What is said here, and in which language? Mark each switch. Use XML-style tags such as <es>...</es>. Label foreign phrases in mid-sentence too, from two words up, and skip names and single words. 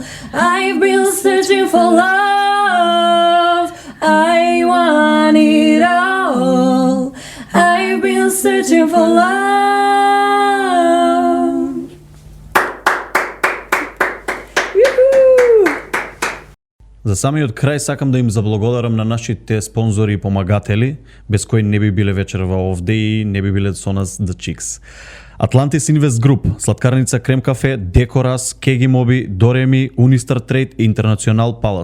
<en>I've been searching for love. I want it all. I've been searching for love. Woohoo!</en> <mk>За самиот крај сакам да им заблагодарам на нашите спонзори и помагатели, без кои не би биле вечерва овде и не би биле со нас The Chicks. Atlantis Invest Group, Сладкарница Крем Кафе, Декорас, Кеги Моби, Дореми, Унистар Трейд и Интернационал Палас.</mk>